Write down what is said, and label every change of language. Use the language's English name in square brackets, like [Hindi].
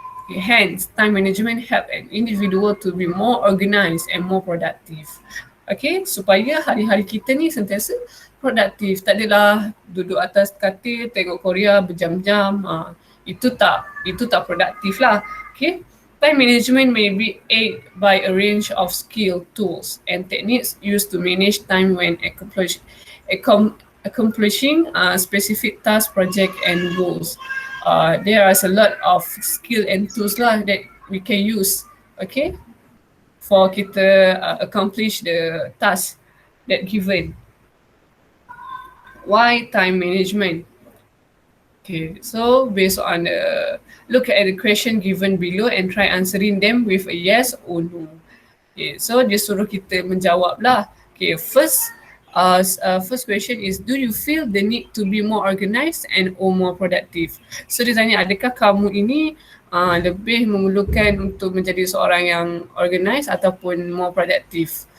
[English] Hence, time management help an individual to be more organized and more productive. [Malay] Okay, supaya hari-hari kita ni sentiasa produktif. Tak adalah duduk atas katil, tengok Korea berjam-jam. Itu tak produktif lah. [English] Okay, time management may be aided by a range of skill, tools and techniques used to manage time when accomplishing specific tasks, project and goals. There is a lot of skill and tools lah that we can use, okay, for kita accomplish the task that given. Why time management? Okay, so based on look at the question given below and try answering them with a yes or no. Okay, so [Malay] dia suruh kita menjawab lah. [English] Okay, first question is, do you feel the need to be more organized and or more productive? [Malay] So dia tanya, adakah kamu ini lebih memerlukan untuk menjadi seorang yang organized ataupun more productive?